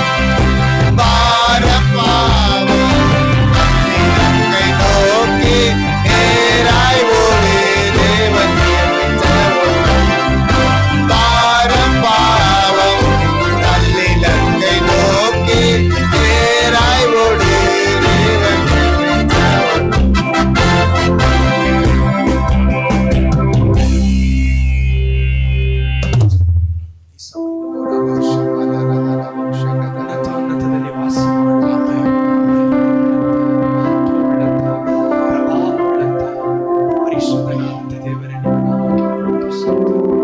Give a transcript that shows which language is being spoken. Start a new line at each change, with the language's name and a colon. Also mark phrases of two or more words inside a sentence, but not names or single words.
Tamil: பாரம் பாவம் தள்ளி லக்கை நோக்கி நேராய் ஓடு. தேவன் நியமித்த ஓட்டம். பாரம் பாவம் தள்ளி லக்கை நோக்கி நேராய் ஓடு. தேவன் நியமித்த ஓட்டம்.
Kannada: ಉನ್ನತದಲ್ಲಿ ವಾಸ ಮಾಡುವಂತ ಪ್ರಭಾವವುಳ್ಳಂತ ಪರಿಶುದ್ಧನಾದ ದೇವರೇ, ನಿಮ್ಮ ನಾಮಕ್ಕೆ ವಂದನೆ ಸ್ತೋತ್ರ.